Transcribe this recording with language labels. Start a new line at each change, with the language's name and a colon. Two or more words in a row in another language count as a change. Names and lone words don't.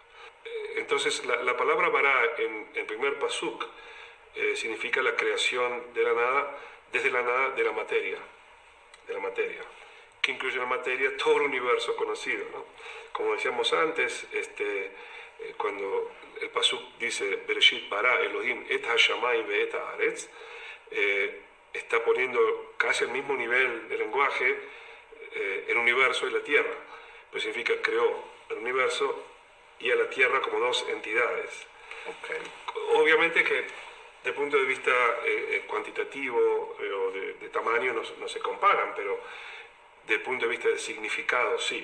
Spanish: Entonces, la palabra bará en el primer pasuk significa la creación de la nada, desde la nada de la materia, que incluye la materia todo el universo conocido, ¿no? Como decíamos antes, cuando el pasuk dice
Hebrew: בראשית ברא אלהים את השמים ואת הארץ,
Spanish: está poniendo casi al mismo nivel de lenguaje el universo y la tierra, pues significa creó el universo y a la tierra como dos entidades. Okay. Obviamente que desde el punto de vista cuantitativo o de tamaño no se comparan, pero desde el punto de vista de significado sí.